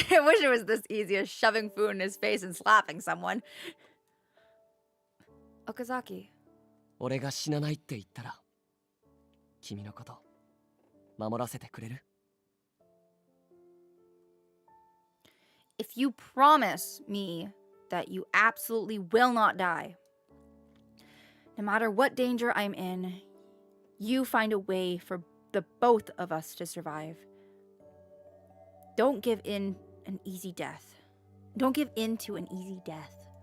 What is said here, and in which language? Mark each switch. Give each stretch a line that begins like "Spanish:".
English: I wish it was this easy as shoving food in his face and slapping someone. Okazaki.
Japanese: 俺が死なないって言ったら君のこと守らせてくれる？
English: If you promise me that you absolutely will not die, no matter what danger I'm in, you find a way for the both of us to survive. Don't give in an easy death. Don't give in to an easy death.